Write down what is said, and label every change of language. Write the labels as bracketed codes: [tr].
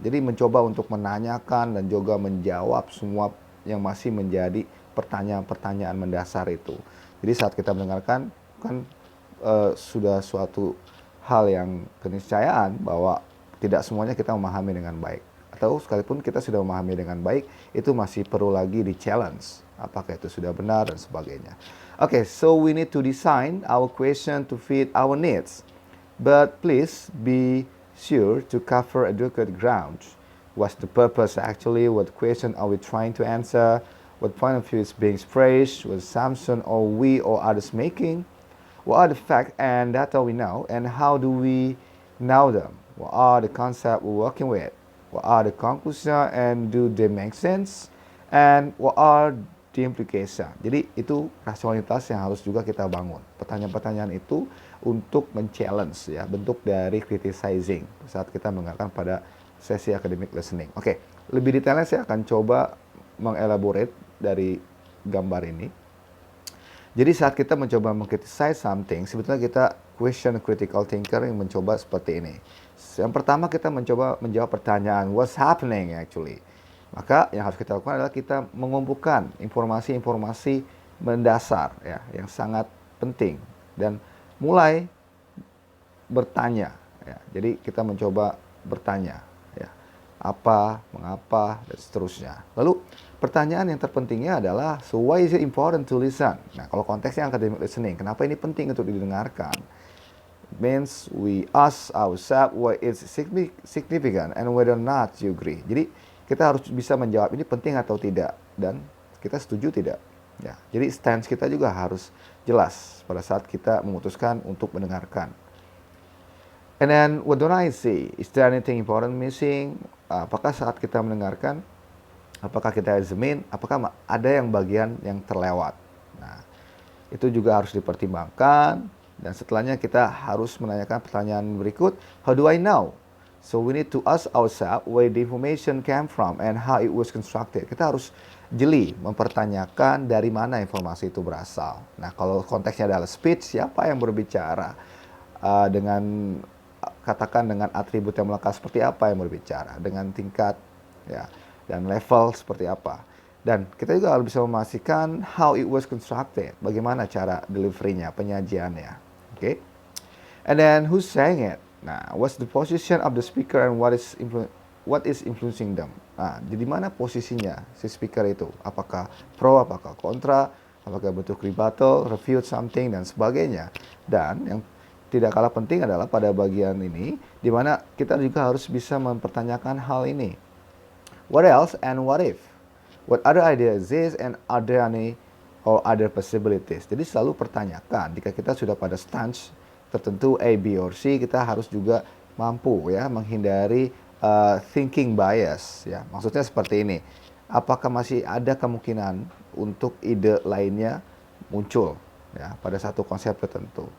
[id] Jadi mencoba untuk menanyakan dan juga menjawab semua yang masih menjadi pertanyaan-pertanyaan mendasar itu. Jadi saat kita mendengarkan kan sudah suatu hal yang keniscayaan bahwa tidak semuanya kita memahami dengan baik. Atau sekalipun kita sudah memahami dengan baik, itu masih perlu lagi di challenge. Apakah itu sudah benar dan sebagainya. [en] Okay, so we need to design our question to fit our needs. But please be sure to cover adequate ground. What's the purpose actually? What question are we trying to answer? What point of view is being expressed? What assumption are we or others making? What are the facts and data we know? And how do we know them? What are the concepts we're working with? What are the conclusions and do they make sense? And what are the implication? [id] Jadi itu rasionalitas yang harus juga kita bangun. Pertanyaan-pertanyaan itu untuk men-challenge ya, bentuk dari criticizing saat kita mendengarkan pada sesi academic listening. Oke, lebih detailnya saya akan coba mengelaborate dari gambar ini. Jadi saat kita mencoba mengkritisize something, sebetulnya kita question critical thinker yang mencoba seperti ini. Yang pertama kita mencoba menjawab pertanyaan, [en] what's happening actually? [id] Maka yang harus kita lakukan adalah kita mengumpulkan informasi-informasi mendasar ya, yang sangat penting dan mulai bertanya. Ya. Jadi kita mencoba bertanya, ya, apa, mengapa, dan seterusnya. Lalu pertanyaan yang terpentingnya adalah, [en] so why is it important to listen? [id] Nah, kalau konteksnya academic listening, kenapa ini penting untuk didengarkan? [en] It means we ask ourselves what is significant and whether or not you agree. [id] Jadi kita harus bisa menjawab ini penting atau tidak dan kita setuju tidak. Ya, jadi stance kita juga harus jelas pada saat kita memutuskan untuk mendengarkan. [en] And then what don't I see? Is there anything important missing? [id] Apakah saat kita mendengarkan, apakah kita examine, apakah ada yang bagian yang terlewat? Nah, itu juga harus dipertimbangkan dan setelahnya kita harus menanyakan pertanyaan berikut, [en] how do I know? So we need to ask ourselves where the information came from and how it was constructed. [id] Kita harus jeli mempertanyakan dari mana informasi itu berasal. Nah, kalau konteksnya adalah speech, siapa yang berbicara? Dengan katakan dengan atribut yang melekat seperti apa yang berbicara, dengan tingkat ya dan level seperti apa. Dan kita juga harus bisa memastikan [en] how it was constructed, [id] bagaimana cara delivery-nya, penyajiannya. [en] Okay? And then who's saying it? Nah, what's the position of the speaker and what is influencing them? [id] Nah, jadi mana posisinya si speaker itu? Apakah pro, apakah kontra, apakah bentuk rebuttal, [en] refute something [id] dan sebagainya. Dan yang tidak kalah penting adalah pada bagian ini di mana kita juga harus bisa mempertanyakan hal ini. [en] What else and what if? What other ideas exist and are there any or other possibilities? [id] Jadi selalu pertanyakan jika kita sudah pada stance tertentu A, B, or C, kita harus juga mampu ya menghindari thinking bias ya. Maksudnya seperti ini. Apakah masih ada kemungkinan untuk ide lainnya muncul ya pada satu konsep tertentu?